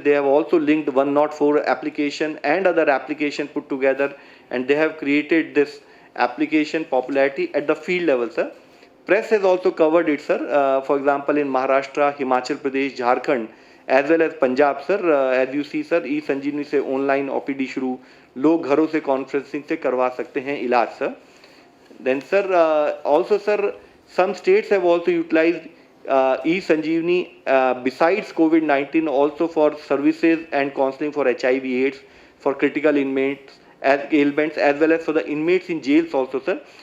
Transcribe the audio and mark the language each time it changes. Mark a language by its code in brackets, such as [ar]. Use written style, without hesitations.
[en] They have also linked 104 application and other application put together, and they have created this application popularity at the field level, sir. Press has also covered it, sir. For example, in Maharashtra, Himachal Pradesh, Jharkhand, as well as Punjab, sir. As you see, [hi] sir, e-संजीवनी से online OPD शुरू, लोग घरों से conferencing से करवा सकते हैं इलाज, sir. [en] Then, sir, also, sir, some states have also utilized e-Sanjeevani besides COVID-19 also for services and counseling for HIV/AIDS, for critical inmates as ailments, as well as for the inmates in jails also, sir.